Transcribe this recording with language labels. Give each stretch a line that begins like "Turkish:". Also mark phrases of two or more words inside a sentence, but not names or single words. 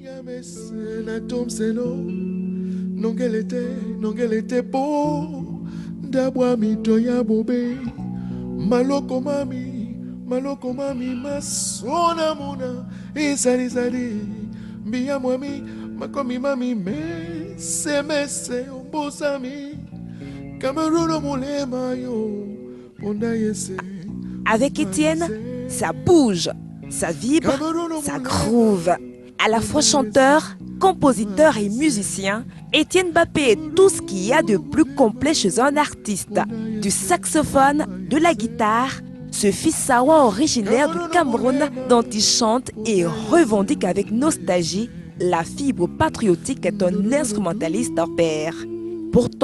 Duala: Maloko mami masona muna isari sari biya mwami makomi mami mese ombosami Cameroun mulema yo ponda yese.
French: Avec Étienne, ça bouge, ça vibre, ça groove. À la fois chanteur, compositeur et musicien, Étienne Mbappé est tout ce qu'il y a de plus complet chez un artiste. Du saxophone, de la guitare, ce fils sawa originaire du Cameroun dont il chante et revendique avec nostalgie la fibre patriotique est un instrumentaliste hors pair.